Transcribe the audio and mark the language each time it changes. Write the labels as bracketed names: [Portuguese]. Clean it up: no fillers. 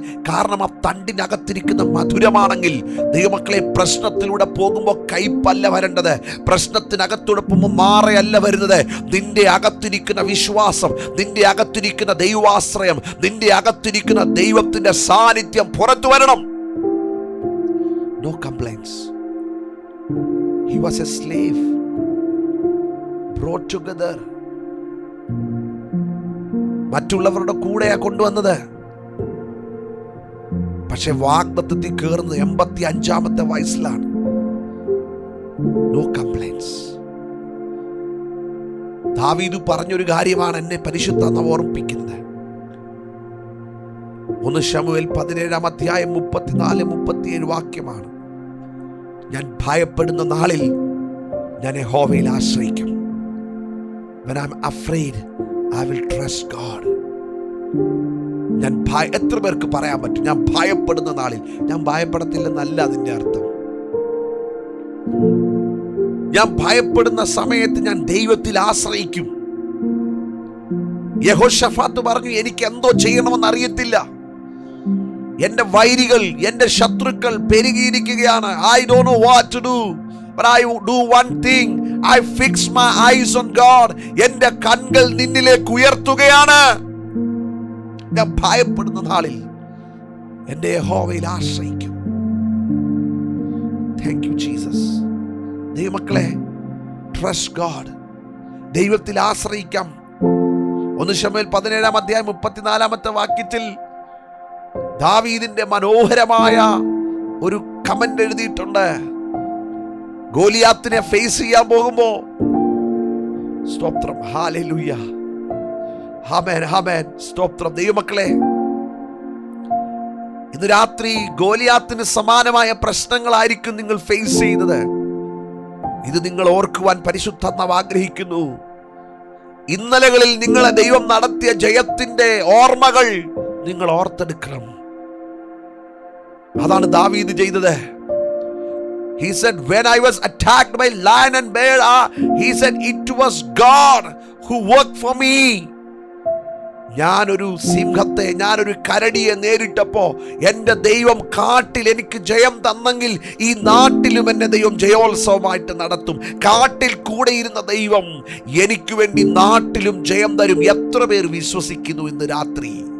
[Malayalam] കാരണം ആ തണ്ടിനകത്തിരിക്കുന്ന മധുരമാണെങ്കിൽ, ദൈവമക്കളെ, പ്രശ്നത്തിലൂടെ പോകുമ്പോൾ കയ്പല്ല വരേണ്ടത്, പ്രശ്നത്തിനകത്തൂടെ പോകുമ്പോൾ മാറയല്ല വരുന്നത്. നിന്റെ അകത്തിരിക്കുന്ന വിശ്വാസം, നിന്റെ അകത്തിരിക്കുന്ന ദൈവാശ്രയം, നിന്റെ അകത്തിരിക്കുന്ന ദൈവത്തിന്റെ സാന്നിധ്യം പുറത്തു വരണം. [English] No complaints. He was a slave brought together. [Malayalam] മറ്റുള്ളവരുടെ കൂടെയാ കൊണ്ടുവന്നത്. പക്ഷെ വാഗ്ദത്തത്തിൽ കയറുന്നത് 85 വയസ്സിലാണ്. [English] No complaints. [Malayalam] ദാവീദ് പറഞ്ഞൊരു കാര്യമാണ് എന്നെ പരിശുദ്ധാത്മാവ് ഓർമ്മിപ്പിക്കുന്നത്. 1 ശമൂവേൽ 17 34-37 വാക്യമാണ്. ഞാൻ ഭയപ്പെടുന്ന നാളിൽ ഞാൻ യഹോവയിൽ ആശ്രയിക്കും. [English] When I'm afraid, I will trust God. [Malayalam] എത്ര പേർക്ക് പറയാൻ പറ്റും, ഞാൻ ഭയപ്പെടുന്ന നാളിൽ? ഞാൻ ഭയപ്പെടത്തില്ലെന്നല്ല അതിൻ്റെ അർത്ഥം. ഞാൻ ഭയപ്പെടുന്ന സമയത്ത് ഞാൻ ദൈവത്തിൽ ആശ്രയിക്കും. യഹോശഫാത്ത് പറഞ്ഞു, എനിക്ക് എന്തോ ചെയ്യണമെന്ന് അറിയത്തില്ല, എന്റെ വൈരികൾ, എന്റെ ശത്രുക്കൾ പെരുകിയിരിക്കുകയാണ്. [English] I don't know what to do, but I do one thing. I fix my eyes on God. [Malayalam] എന്റെ കണ്ണുകൾ നിന്നിലേക്ക് ഉയർത്തുകയാണ്. ഞാൻ ഭയപ്പെടുന്ന നാളിൽ എന്റെ യഹോവയിൽ ആശ്രയിക്കും. [English] Thank you Jesus. [Malayalam] ദൈവമക്കളെ, [English] Trust God. [Malayalam] ദൈവത്തിൽ ആശ്രയിക്കാം. 1 ശമൂവേൽ 17:34 ദാവീദിന്റെ മനോഹരമായ ഒരു കമന്റ് എഴുതിയിട്ടുണ്ട്. ഗോലിയാത്തിനെ ഫേസ് ചെയ്യാൻ പോകുമ്പോ സ്തോത്രം, ഹല്ലേലൂയ, ആമേൻ, ആമേൻ, സ്തോത്രം. ദൈവമക്കളെ, ഇന്ന് രാത്രി ഗോലിയാത്തിന് സമാനമായ പ്രശ്നങ്ങളായിരിക്കും നിങ്ങൾ ഫേസ് ചെയ്യുന്നത്. ഇത് നിങ്ങൾ ഓർക്കുവാൻ പരിശുദ്ധാത്മാവ് ആഗ്രഹിക്കുന്നു. ഇന്നലകളിൽ നിങ്ങളെ ദൈവം നടത്തിയ ജയത്തിന്റെ ഓർമ്മകൾ നിങ്ങൾ ഓർത്തെടുക്കണം. അതാണ് ദാവീദ് ചെയ്തത്. [English] He said, when I was attacked by lion and bear, he said, it was God who worked for me. [Malayalam] ഞാനൊരു സിംഹത്തെ, ഞാനൊരു കരടിയെ നേരിട്ടപ്പോ എൻ്റെ ദൈവം കാട്ടിൽ എനിക്ക് ജയം തന്നെങ്കിൽ ഈ നാട്ടിലും എന്നെ ദൈവം ജയോത്സവമായിട്ട് നടത്തും. കാട്ടിൽ കൂടെ ഇരുന്ന ദൈവം എനിക്ക് വേണ്ടി നാട്ടിലും ജയം തരും. എത്ര പേർ വിശ്വസിക്കുന്നു ഇന്ന് രാത്രി?